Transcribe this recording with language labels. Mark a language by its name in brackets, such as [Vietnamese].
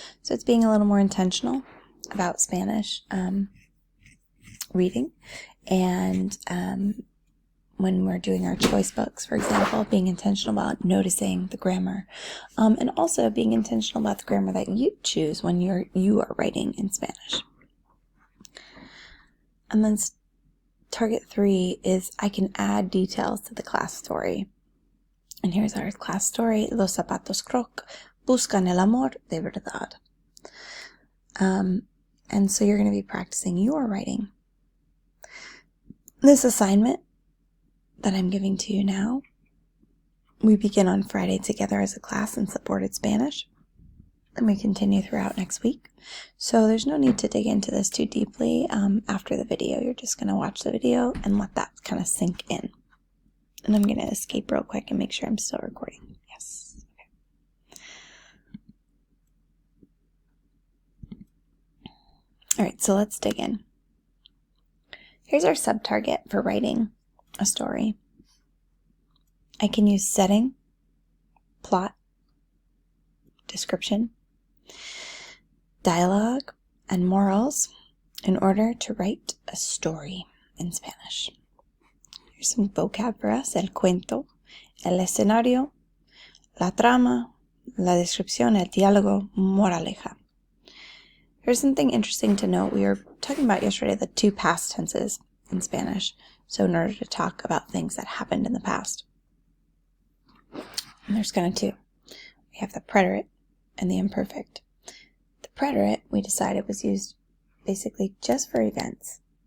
[English] So it's being a little more intentional about Spanish reading, and when we're doing our choice books, for example, being intentional about noticing the grammar, and also being intentional about the grammar that you choose when you are writing in Spanish. And then target 3 is I can add details to the class story. And here's our class story. [Spanish] Los zapatos Croc buscan el amor de verdad. [English] And so you're going to be practicing your writing. This assignment that I'm giving to you now, we begin on Friday together as a class in supported Spanish, and we continue throughout next week. So there's no need to dig into this too deeply after the video. You're just going to watch the video and let that kind of sink in. And I'm going to escape real quick and make sure I'm still recording. Yes. Okay. All right, so let's dig in. Here's our sub-target for writing a story. I can use setting, plot, description, dialogue, and morals in order to write a story in Spanish. Here's some vocab for us: [Spanish] el cuento, el escenario, la trama, la descripción, el diálogo, moraleja. [English] Here's something interesting to note. We were talking about yesterday the 2 past tenses in Spanish. So in order to talk about things that happened in the past. And there's kind of 2. We have the preterite and the imperfect. The preterite, we decided, was used basically just for events.